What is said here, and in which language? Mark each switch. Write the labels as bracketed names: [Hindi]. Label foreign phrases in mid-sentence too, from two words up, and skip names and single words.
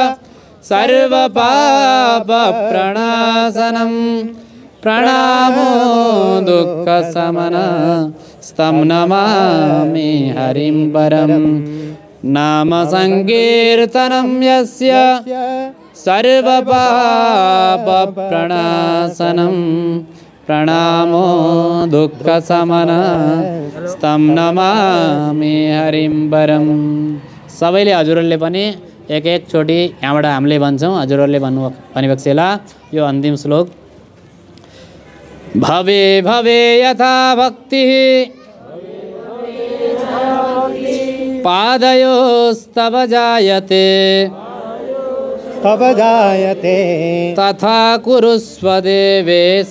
[Sanskrit] सर्वपापप्रणाशनं प्रणामो दुःखशमनः स्तं नमामि हरिं परं नाम संकीर्तनं यस्य सर्वपापप्रणाशनं प्रणामो दुःखशमनः स्तं नमामि हरिं परं। [Nepali] सबैले हजुरहरूले पनि एक एक चोटि यहाँबाट हामीले भन्छौँ, हजुरहरूले भनेपछि यो अन्तिम श्लोक [Sanskrit] भवे भवे यथा भक्ति पादयोस्तव जायते तव जायते तथा कुरुस्व देवेश